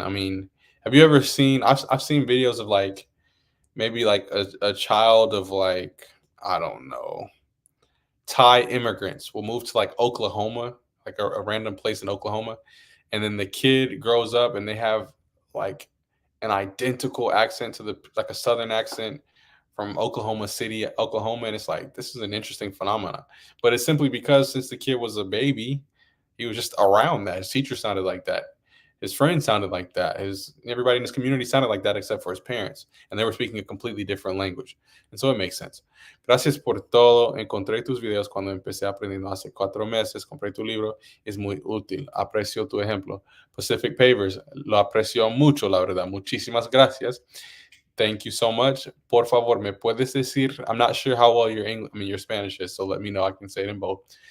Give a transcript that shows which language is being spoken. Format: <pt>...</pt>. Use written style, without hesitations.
<en>I mean, have you ever seen? I've seen videos of like maybe like a child of like I don't know Thai immigrants will move to like Oklahoma, like a random place in Oklahoma, and then the kid grows up and they have like an identical accent to the like a southern accent from Oklahoma City, Oklahoma, and it's like this is an interesting phenomenon. But it's simply because since the kid was a baby, he was just around that. His teacher sounded like that. His friends sounded like that. His everybody in his community sounded like that except for his parents, and they were speaking a completely different language, and so it makes sense.</en> <es>Gracias por todo. Encontré tus videos cuando empecé aprendiendo hace 4 meses. Compré tu libro. Es muy útil. Aprecio tu ejemplo. Pacific Pavers. Lo aprecio mucho, la verdad. Muchísimas gracias.</es> <en>Thank you so much.</en> <es>Por favor, me puedes decir,</es> <en>I'm not sure how well your Spanish is, so let me know. I can say it in both.</en>